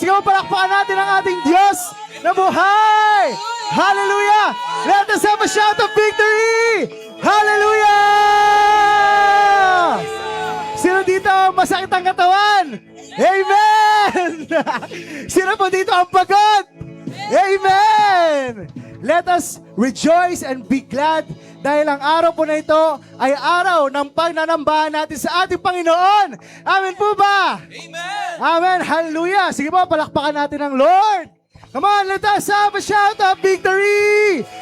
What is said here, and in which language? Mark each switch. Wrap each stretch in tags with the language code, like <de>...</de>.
<tl>Sige mo, palakpakan natin ang ating Diyos na buhay! Hallelujah!</tl> <en>Let us have a shout of victory! Hallelujah!</en> <tl>Sino dito masakit ang katawan? Amen! Sino po dito ang pagod? Amen!</tl> <en>Let us rejoice and be glad</en> <tl>dahil ang araw po na ito ay araw ng pagnanambahan natin sa ating Panginoon. Amen po ba? Amen! Amen! Hallelujah! Sige po, palakpakan natin ang Lord.</tl> <en>Come on, let us have a shout of victory!</en>